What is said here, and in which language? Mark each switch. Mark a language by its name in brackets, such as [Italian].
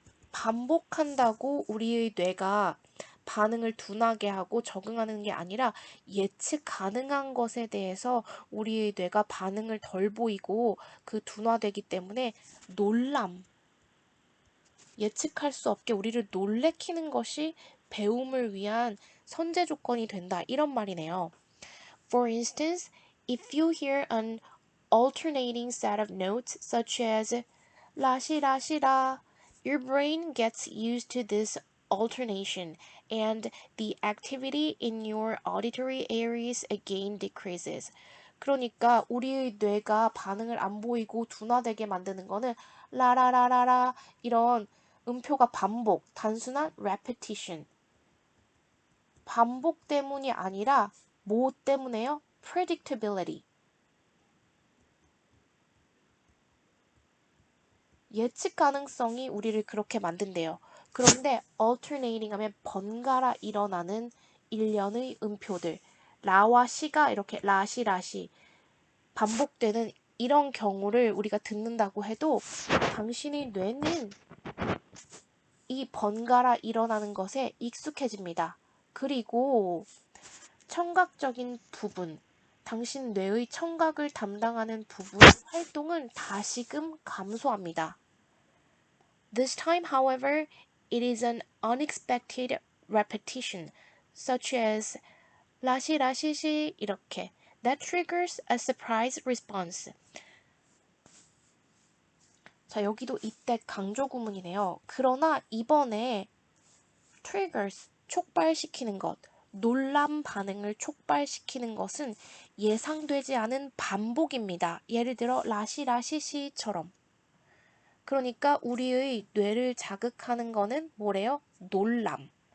[Korean] 반복한다고 우리의 뇌가 반응을 둔하게 하고 적응하는 게 아니라 예측 가능한 것에 대해서 우리의 뇌가 반응을 덜 보이고 그 둔화되기 때문에 놀람, 예측할 수 없게 우리를 놀래키는 것이 배움을 위한 선제 조건이 된다. 이런 말이네요. [English] For instance, if you hear an alternating set of notes such as 라시라시라, your brain gets used to this alternation and the activity in your auditory areas again decreases. [Korean] 그러니까 우리의 뇌가 반응을 안 보이고 둔화되게 만드는 거는 라라라라라 이런 음표가 반복, 단순한 repetition. 반복 때문이 아니라 뭐 때문에요? [English] predictability. [Korean] 예측 가능성이 우리를 그렇게 만든대요. 그런데 alternating 하면 번갈아 일어나는 일련의 음표들. 라와 시가 이렇게 라시 반복되는 이런 경우를 우리가 듣는다고 해도 당신의 뇌는 이 번갈아 일어나는 것에 익숙해집니다. 그리고 청각적인 부분, 당신 뇌의 청각을 담당하는 부분의 활동은 다시금 감소합니다. [English] This time, however, it is an unexpected repetition, such as 라시라시시 [Korean] 이렇게 [English] that triggers a surprise response. [Korean] 자, 여기도 이때 강조 구문이네요. 그러나 이번에 triggers, 촉발시키는 것, 놀람 반응을 촉발시키는 것은 예상되지 않은 반복입니다. 예를 들어 라시라시시처럼. 그러니까 우리의 뇌를 자극하는 거는 뭐래요? 놀람.